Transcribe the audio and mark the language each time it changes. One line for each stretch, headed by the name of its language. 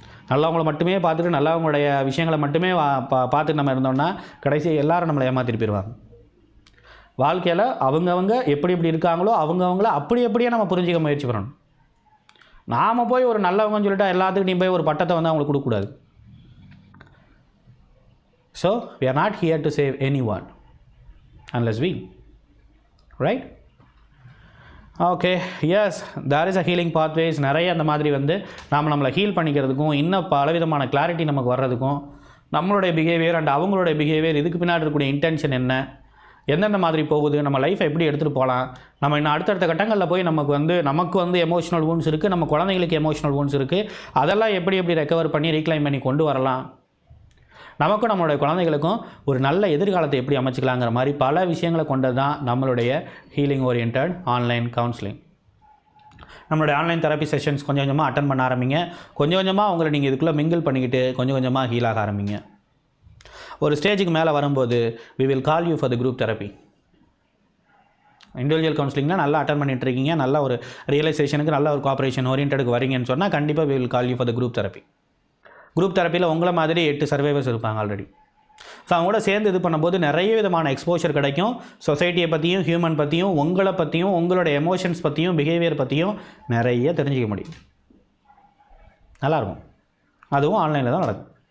Tamil: நல்லவங்களை மட்டுமே பார்த்துட்டு நல்லவங்களுடைய விஷயங்களை மட்டுமே பார்த்துட்டு நம்ம இருந்தோம்னா கடைசி எல்லாரும் நம்மளை ஏமாற்றிட்டு போயிடுவாங்க. வாழ்க்கையில் அவங்கவங்க எப்படி இருக்காங்களோ அவங்கவுங்கள அப்படியே நம்ம புரிஞ்சிக்க முயற்சி பண்ணணும். நாம் போய் ஒரு நல்லவங்கன்னு சொல்லிட்டு எல்லாத்துக்கும் நீ போய் ஒரு பட்டத்தை வந்து அவங்களுக்கு கொடுக்கக்கூடாது.
English: So we are not here to save anyone unless we, right? Okay, yes, there is a healing pathways.
Tamil: நிறைய அந்த மாதிரி வந்து நம்மளை ஹீல் பண்ணிக்கிறதுக்கும் இன்னும் பலவிதமான கிளாரிட்டி நமக்கு வர்றதுக்கும் நம்மளுடைய பிஹேவியர் அண்ட் அவங்களுடைய பிஹேவியர், இதுக்கு பின்னாடி இருக்கக்கூடிய இன்டென்ஷன் என்ன, எந்தெந்த மாதிரி போகுது, நம்ம லைஃப்பை எப்படி எடுத்துகிட்டு போகலாம், நம்ம இன்னும் அடுத்தடுத்த கட்டங்களில் போய் நமக்கு வந்து எமோஷனல் வூன்ஸ் இருக்குது, நம்ம குழந்தைங்களுக்கு எமோஷனல் வூன்ஸ் இருக்குது, அதெல்லாம் எப்படி ரெக்கவர் பண்ணி ரீக்ளைம் பண்ணி கொண்டு வரலாம், நமக்கும் நம்மளுடைய குழந்தைகளுக்கும் ஒரு நல்ல எதிர்காலத்தை எப்படி அமைச்சிக்கலாங்கிற மாதிரி பல விஷயங்களை கொண்டது தான் நம்மளுடைய ஹீலிங் ஓரியன்ட் ஆன்லைன் கவுன்சிலிங். நம்மளுடைய ஆன்லைன் தெரப்பி செஷன்ஸ் கொஞ்சம் கொஞ்சமாக அட்டன் பண்ண ஆரம்பிங்க. கொஞ்சம் கொஞ்சமாக உங்களை நீங்கள் இதுக்குள்ளே மிங்கிள் பண்ணிக்கிட்டு கொஞ்சம் கொஞ்சமாக ஹீலாக ஆரம்பிங்க. ஒரு ஸ்டேஜுக்கு மேலே வரும்போது
English: we will call you for the group therapy.
Tamil: Individual கவுன்சிலிங்லாம் நல்லா அட்டன் பண்ணிட்டு இருக்கீங்க, நல்ல ஒரு ரியலைசேஷனுக்கு நல்ல ஒரு கோஆப்ரேஷன் ஓரியன்ட்டுக்கு வரீங்கன்னு சொன்னால் கண்டிப்பாக
English: we will call you for the group therapy.
Tamil: Group தெரப்பியில் உங்களை மாதிரி 8 சர்வைவர்ஸ் இருப்பாங்க ஆல்ரெடி. ஸோ அவங்க கூட சேர்ந்து இது பண்ணும்போது நிறைய விதமான எக்ஸ்போஷர் கிடைக்கும். சொசைட்டியை பற்றியும், ஹியூமன் பற்றியும், உங்களை பற்றியும், உங்களோட எமோஷன்ஸ் பற்றியும், பிஹேவியர் பற்றியும் நிறைய தெரிஞ்சிக்க முடியும். நல்லாயிருக்கும். அதுவும் ஆன்லைனில் தான் நடக்கும்.